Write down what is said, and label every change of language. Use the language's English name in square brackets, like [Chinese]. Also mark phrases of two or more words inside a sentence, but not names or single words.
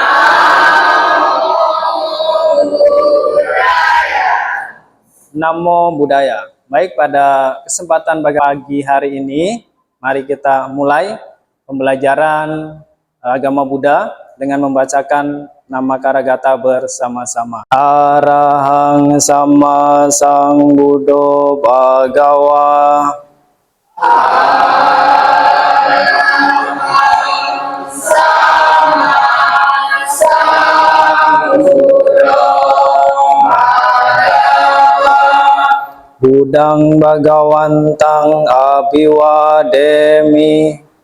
[Pali] Namo Buddhaya. [Indonesian] Baik, pada kesempatan pagi hari ini, mari kita mulai pembelajaran agama Buddha dengan membacakan nama Karagata bersama-sama. [Pali] Arahang Sama Sang Buddho Bhagawa. Budang Bhagawantang Abhiwademi.